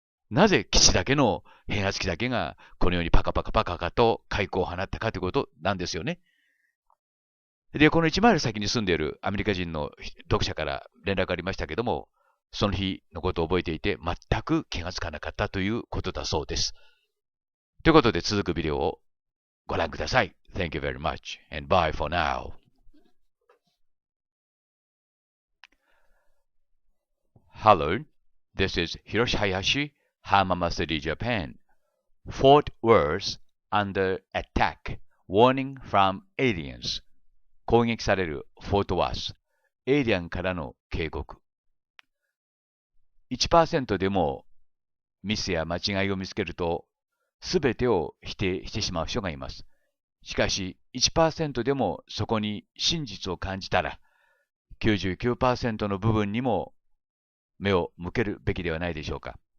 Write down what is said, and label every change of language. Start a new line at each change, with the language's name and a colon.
Japanese: なぜ基地だけの変圧器だけがこのようにパカパカパカパカと開口を放ったかということなんですよね。で、この1マイル先に住んでいるアメリカ人の読者から連絡がありましたけども、その日のことを覚えていて全く気がつかなかったということだそうです。ということで続くビデオをご覧ください。
English: Thank you very much and bye for now. Hello, this is Hiroshi Hayashi, Hamama City, Japan. Fort Worth under attack. Warning from aliens.
Japanese: 攻撃されるフォートワース。エイリアンからの警告。 1% でもミスや間違いを見つけると、すべてを否定してしまう人がいます。しかし、1% でもそこに真実を感じたら、99% の部分にも目を向けるべきではないでしょうか。